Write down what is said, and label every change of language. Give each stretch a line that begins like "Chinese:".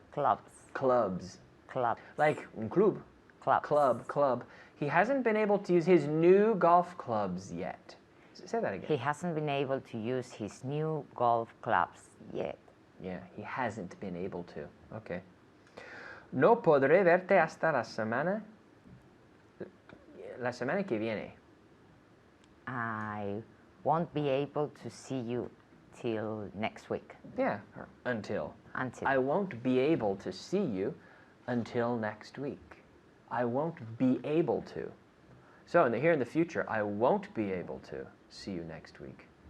English: Clubs. Clubs. Clubs. Like
Spanish: un club.
English: Clubs. Club. He hasn't been able to use his new golf clubs yet. Say that again. He hasn't been able to use his new golf clubs yet. Yeah, he hasn't been able to. Okay.
Spanish: No podré verte hasta la semana que viene.
English: I won't be able to see you till next week. Yeah, until. Until. I won't be able to see you until next week. I won't be able to. So here in the future, I won't be able to see you next week.